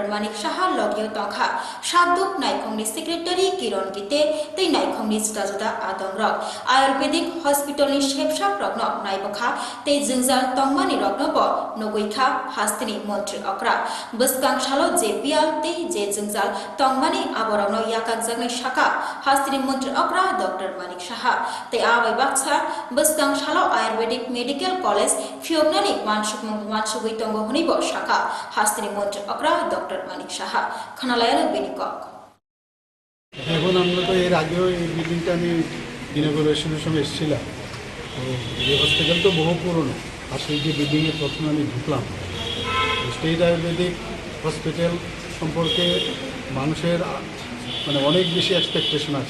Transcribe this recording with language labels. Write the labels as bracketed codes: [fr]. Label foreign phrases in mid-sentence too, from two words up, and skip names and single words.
[trp] Manik Saha logyo tongkha Saduk Naikhongni Secretary Kiron Gite tei Naikhongni Juda Adongrok Ayurvedic Hospital ni Shepshap rokno naibakha tei jingjal tongmani rokno bo nogoikha Hastini Mantri Akra buskang shalo JPL tei je jingjal tongmani aborano yakak jagnai shaka hastini mantri akra Dr. Manik Saha tei abai baksa buskang shalo Ayurvedic Medical College fiobnani mansugui tongo hunibo shaka hastini mantri akra Dr. Manik Saha khanalayana benikok [bn] এখন আমরা তো এর আগেও এই বিল্ডিংটা আমি ইনগুরেশনের সময় এসেছিলাম তো এই হসপিটাল তো বহু পুরনো আর সেই যে বিল্ডিংয়ে প্রথমে আমি ঢুকলাম স্টেট আয়ুর্বেদিক হসপিটাল সম্পর্কে মানুষের মানে অনেক বেশি এক্সপেকটেশন আছে